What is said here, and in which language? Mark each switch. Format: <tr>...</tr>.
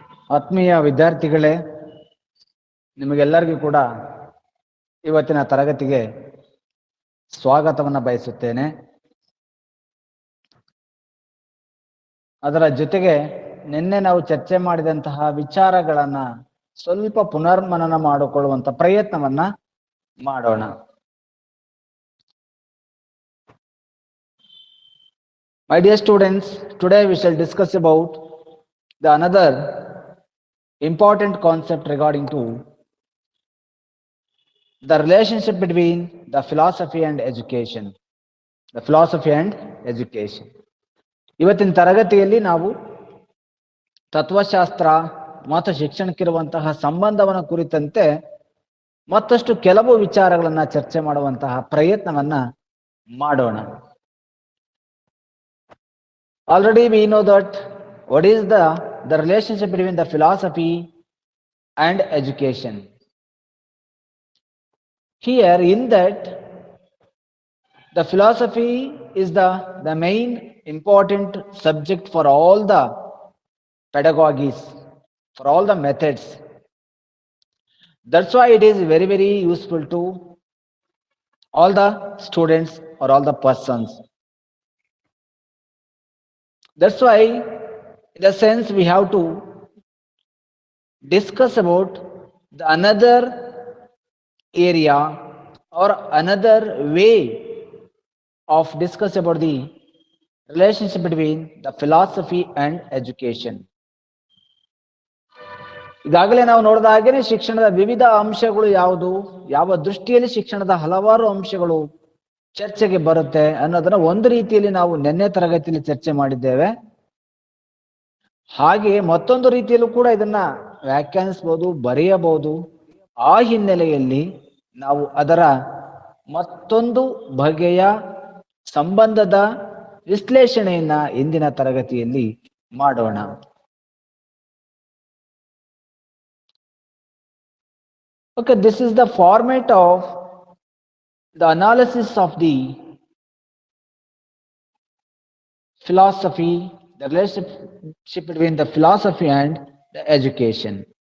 <kn>ಆತ್ಮೀಯ ವಿದ್ಯಾರ್ಥಿಗಳೇ, ನಿಮಗೆಲ್ಲರಿಗೂ ಕೂಡ ಇವತ್ತಿನ ತರಗತಿಗೆ ಸ್ವಾಗತವನ್ನು ಬಯಸುತ್ತೇನೆ. ಅದರ ಜೊತೆಗೆ ನಿನ್ನೆ ನಾವು ಚರ್ಚೆ ಮಾಡಿದಂತಹ ವಿಚಾರಗಳನ್ನ ಸ್ವಲ್ಪ ಪುನರ್ಮನನ ಮಾಡಿಕೊಳ್ಳುವಂತ ಪ್ರಯತ್ನವನ್ನ ಮಾಡೋಣ.</kn> <en>My dear students, today we shall discuss about the another important concept regarding to the relationship between the philosophy and education. The philosophy and education.</en> <kn>ಇವತ್ತಿನ ತರಗತಿಯಲ್ಲಿ ನಾವು ತತ್ವಶಾಸ್ತ್ರ ಮತ್ತು ಶಿಕ್ಷಣಕ್ಕಿರುವಂತಹ ಸಂಬಂಧವನ್ನ ಕುರಿತಂತೆ ಮತ್ತಷ್ಟು ಕೆಲವು ವಿಚಾರಗಳನ್ನ ಚರ್ಚೆ ಮಾಡುವಂತಹ ಪ್ರಯತ್ನವನ್ನ ಮಾಡೋಣ.</kn> <en>Already we know that what is the relationship between the philosophy and education. Here in that the philosophy is the main important subject for all the pedagogies, for all the methods. That's why it is very, very useful to all the students or all the persons. That's why, in a sense, we have to discuss about the another area or another way of discuss about the relationship between the philosophy and education.</en> <kn>ಈಗಾಗಲೇ ನಾವು ನೋಡಿದ ಹಾಗೇನೆ ಶಿಕ್ಷಣದ ವಿವಿಧ ಅಂಶಗಳು ಯಾವುದು, ಯಾವ ದೃಷ್ಟಿಯಲ್ಲಿ ಶಿಕ್ಷಣದ ಹಲವಾರು ಅಂಶಗಳು ಚರ್ಚೆಗೆ ಬರುತ್ತೆ ಅನ್ನೋದನ್ನ ಒಂದು ರೀತಿಯಲ್ಲಿ ನಾವು ನಿನ್ನೆ ತರಗತಿಯಲ್ಲಿ ಚರ್ಚೆ ಮಾಡಿದ್ದೇವೆ. ಹಾಗೆ ಮತ್ತೊಂದು ರೀತಿಯಲ್ಲೂ ಕೂಡ ಇದನ್ನ ವ್ಯಾಖ್ಯಾನಿಸಬಹುದು, ಬರೆಯಬಹುದು. ಆ ಹಿನ್ನೆಲೆಯಲ್ಲಿ ನಾವು ಅದರ ಮತ್ತೊಂದು ಬಗೆಯ ಸಂಬಂಧದ ವಿಶ್ಲೇಷಣೆಯನ್ನ ಇಂದಿನ ತರಗತಿಯಲ್ಲಿ ಮಾಡೋಣ.</kn> <en>Okay, this is the format of the analysis of the philosophy, the relationship between the philosophy and the education.</en>